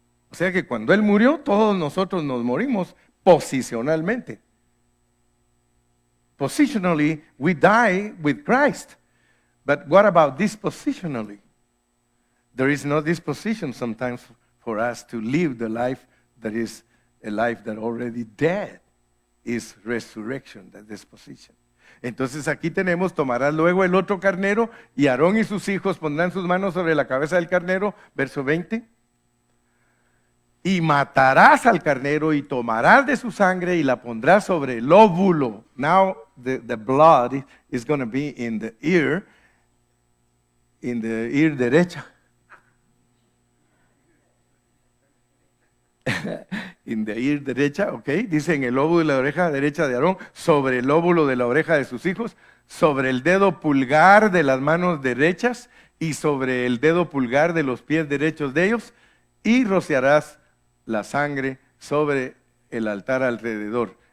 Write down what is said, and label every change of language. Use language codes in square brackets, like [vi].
[es] O sea que cuando Él murió, todos nosotros nos morimos posicionalmente. [en] Positionally, we die with Christ. But what about dispositionally? There is no disposition sometimes for us to live the life that is a life that already dead. Is resurrection, that disposition. [es] Entonces aquí tenemos, tomarás luego el otro carnero y Aarón y sus hijos pondrán sus manos sobre la cabeza del carnero, verso 20. Y matarás al carnero y tomarás de su sangre y la pondrás sobre el óvulo. [en] Now the blood is going to be in the ear derecha. In the ear [es] derecha, ok, dice en el óvulo de la oreja derecha de Aarón, sobre el óvulo de la oreja de sus hijos, sobre el dedo pulgar de las manos derechas y sobre el dedo pulgar de los pies derechos de ellos, y rociarás la sangre sobre el altar alrededor.